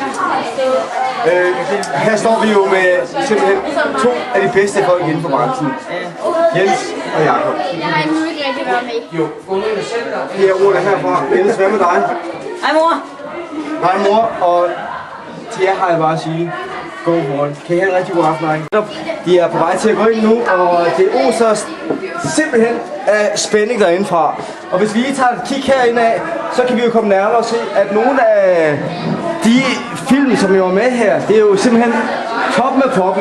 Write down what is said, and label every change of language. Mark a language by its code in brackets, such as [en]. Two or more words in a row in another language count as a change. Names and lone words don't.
[da] Her står vi jo med simpelthen to af de bedste folk inden for branchen. Jens og Jakob. Jeg har endnu ikke rigtig været med. Jo, det er ordene herfra. Jens, hvad med dig? Hej mor. Hej mor, og til jer har jeg bare at sige, [en] go for it. [da] Kan I have en rigtig god aften, drenge? De er på vej til at gå ind nu, og det oser simpelthen af spænding derindefra. Og hvis vi lige tager et kig herinde af, så kan vi jo komme nærmere og se, at nogle af de film, som jeg var med her, det er jo simpelthen toppen af toppen.